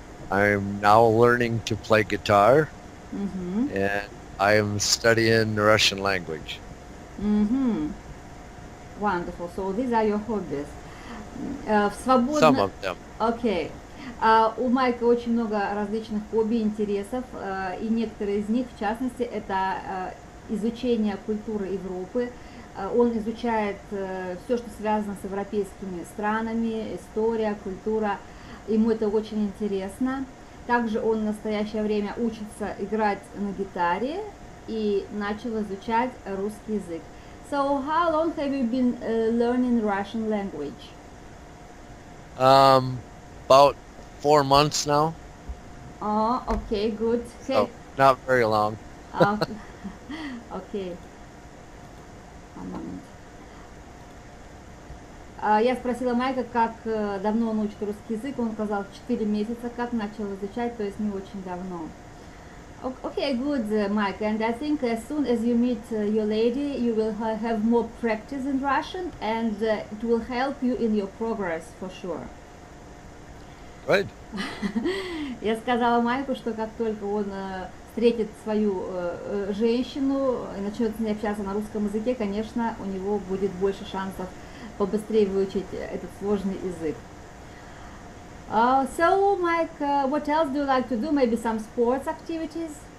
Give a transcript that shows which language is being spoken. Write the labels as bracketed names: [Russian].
[English] I'm now learning to play guitar, Mm-hmm. and I am studying the Russian language. Mm-hmm. Wonderful. So these are your hobbies. В Some of them. [Russian] Окей. У Майка очень много различных хобби, интересов, и некоторые из них, в частности, это изучение культуры Европы. Он изучает все, что связано с европейскими странами, история, культура. Ему это очень интересно. Также он в настоящее время учится играть на гитаре и начал изучать русский язык. [English] So, how long have you been learning Russian language? About 4 months now. Oh, okay, good. So not very long. [Russian] Окей. Я спросила Майка, как давно он учит русский язык. Он сказал 4 месяца, как начал изучать, то есть не очень давно. [English] Okay, good, Mike. And I think as soon as you meet your lady, you will have more practice in Russian, and it will help you in your progress for sure. Good. [Russian] Я сказала Майку, что как только он встретит свою женщину и начнет с ней общаться на русском языке, конечно, у него будет больше шансов побыстрее выучить этот сложный язык. [English] So, Mike, what else do you like to do? Maybe some sports activities?